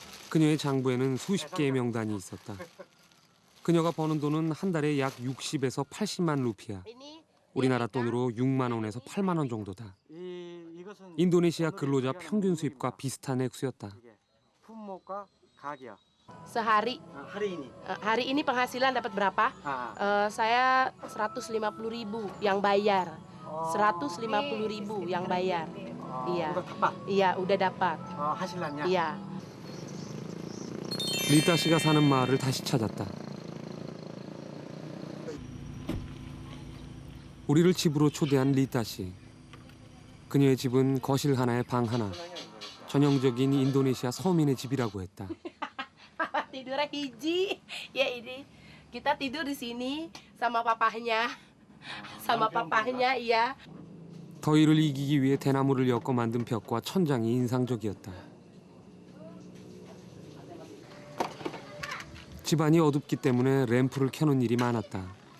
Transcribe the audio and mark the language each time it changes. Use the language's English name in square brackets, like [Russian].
[Korean] 그녀의 장부에는 수십 개의 명단이 있었다. 그녀가 버는 돈은 한 달에 약 60에서 80만 루피아. 우리나라 돈으로 6만 원에서 8만 원 정도다. 이것은 인도네시아 근로자 평균 수입과 비슷한 액수였다. 품목과 가격. [Indonesian] Sehari hari ini penghasilan dapat berapa? Saya 150.000 yang bayar. 150.000 yang bayar. Iya. Udah tepat. Iya, udah dapat. 하실란냐? Iya. [Korean] 리타 씨가 사는 마을을 다시 찾았다. 우리를 집으로 초대한 리타 씨. 그녀의 집은 거실 하나에 방 하나. 전형적인 인도네시아 서민의 집이라고 했다. [Indonesian] Tidurnya hiji. Ya ini kita tidur di sini sama papahnya. Sama papahnya, iya. [Korean] 더위를 이기기 위해 대나무를 엮어 만든 벽과 천장이 인상적이었다. 집안이 어둡기 때문에 램프를 켜놓은 일이 많았다.